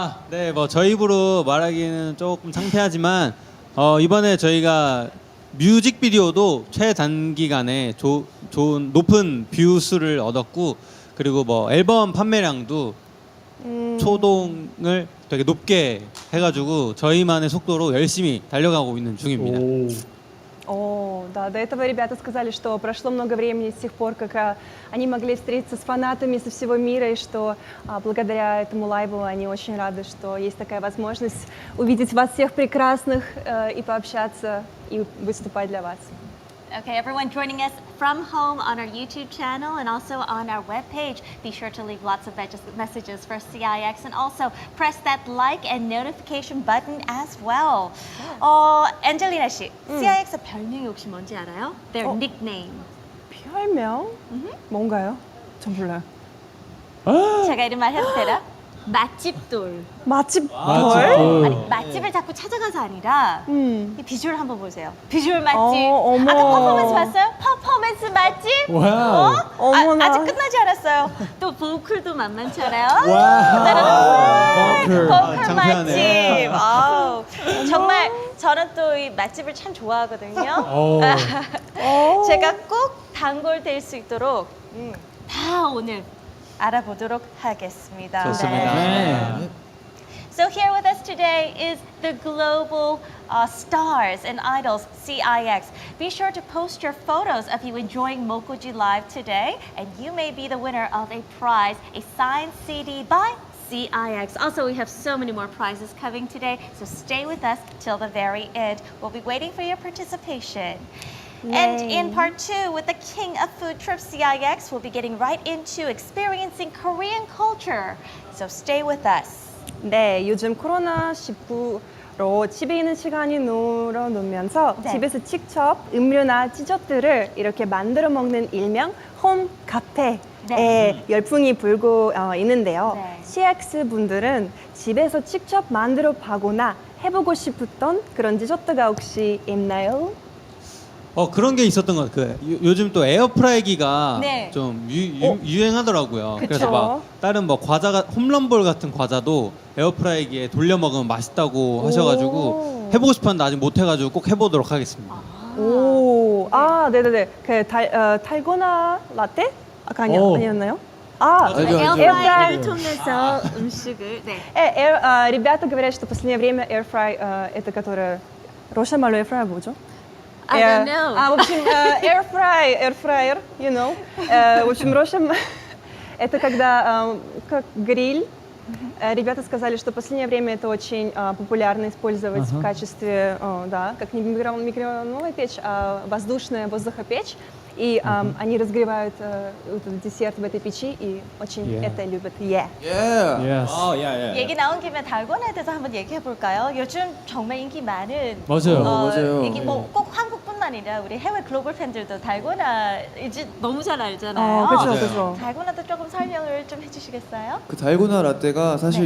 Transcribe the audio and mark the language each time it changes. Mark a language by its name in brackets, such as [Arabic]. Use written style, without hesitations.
[Korean] 네, 뭐 저희 입으로 말하기는 조금 창피하지만 이번에 저희가 뮤직비디오도 최단기간에 좋은 높은 뷰 수를 얻었고 그리고 뭐 앨범 판매량도 초동을 되게 높게 해가지고 저희만의 속도로 열심히 달려가고 있는 중입니다. [Russian] О, да, до этого ребята сказали, что прошло много времени с тех пор, как они могли встретиться с фанатами со всего мира, и что благодаря этому лайву они очень рады, что есть такая возможность увидеть вас всех прекрасных и пообщаться, и выступать для вас. [English] Okay, everyone joining us from home on our YouTube channel and also on our webpage. Be sure to leave lots of messages for CIX and also press that like and notification button as well. [Korean] 엔젤리나 씨, CIX 별명이 혹시 뭔지 알아요? [English] Their nickname. [Korean] 별명? 뭔가요? 전 몰라요. 제가 이름 말해도 되나? 맛집돌. 맛집 맛집 돌. 아니, 맛집을 자꾸 찾아가서 아니라 이 비주얼 한번 보세요. 비주얼 맛집. 어머. 아까 퍼포먼스 봤어요? 퍼포먼스 맛집? 와우. 어머나. 아직 끝나지 않았어요. 또 보컬도 만만치 않아요? 보컬. 보컬 장편하네. 맛집. 아우, 정말 저는 또 이 맛집을 참 좋아하거든요. 오. 제가 꼭 단골 될 수 있도록 다 오늘 알아보도록 하겠습니다. 좋습니다. 네. [English] So here with us today is the global stars and idols, CIX. Be sure to post your photos of you enjoying Mokoji Live today, and you may be the winner of a prize, a signed CD by CIX. Also, we have so many more prizes coming today, so stay with us till the very end. We'll be waiting for your participation. And in part 2, with the king of food trips, CIX, we'll be getting right into experiencing Korean culture. So stay with us. [Korean] 네, 요즘 코로나19로 집에 있는 시간이 늘어나면서 네. 집에서 직접 음료나 디저트를 이렇게 만들어 먹는 일명 홈 카페에 네. 열풍이 불고 있는데요. 네. CX 분들은 집에서 직접 만들어 보거나 해보고 싶었던 그런 디저트가 혹시 있나요? 그런 게 있었던 것 같아요. 요즘 또 에어프라이기가 네. 좀 유행하더라고요. 그쵸. 그래서 막 다른 뭐 과자가 홈런볼 같은 과자도 에어프라이기에 돌려 먹으면 맛있다고 하셔가지고 해보고 싶었는데 아직 못 해가지고 꼭 해보도록 하겠습니다. 오, 네네네. 그 달고나 라떼? 아까 네. 아니었나요? 에어프라이기를 통해서 음식을 [Russian] Ребята говорят, что в последнее время airfry, это которое... Рошан Малю airfry [Korean] 뭐죠? [English] I don't know. [Russian] В общем, [English] airfryer, you know. [Russian] В общем, Рошан... Это когда как гриль. Ребята сказали, что в последнее время это очень популярно использовать в качестве, да, как не микроволновая печь, а воздушная воздухопечь. И они разогревают этот десерт в этой печи и очень это любят. [Korean] 예. [English] Yes. [Korean] 얘기 나온 김에 달고나에 대해서 한번 얘기해 볼까요? 요즘 정말 인기 많은 맞아요. 맞아요. 이게 뭐 꼭 한국뿐만 아니라 우리 해외 글로벌 팬들도 달고나 이제 너무 잘 알잖아요. 그렇죠, 맞아요. 그렇죠. 달고나도 조금 설명을 좀 해주시겠어요? 그 달고나 라떼가 사실